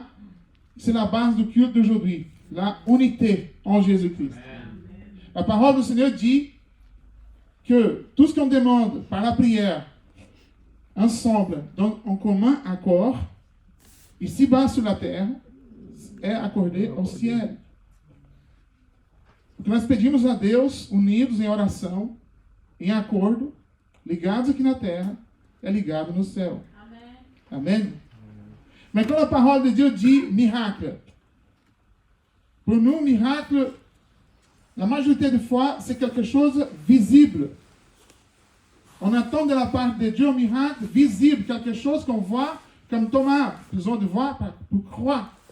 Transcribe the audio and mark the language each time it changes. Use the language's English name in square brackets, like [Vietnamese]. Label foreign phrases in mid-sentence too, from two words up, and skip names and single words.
[French] C'est la base du culte d'aujourd'hui, la unité en Jésus-Christ. La parole du Seigneur dit que tout ce qu'on demande par la prière, ensemble, donc en commun accord, ici-bas sur la terre, é accordé ao cielo. [Portuguese] O que nós pedimos a Deus, unidos em oração, em acordo, ligados aqui na terra, é ligado no céu. Amém? Amém? [French] Mais quand la parole de Dieu dit miracle, pour nous, miracle, la majorité des fois, c'est quelque chose visible. On attend de la part de Dieu un miracle visible, quelque chose qu'on voit, comme Thomas, besoin de voir pour croire.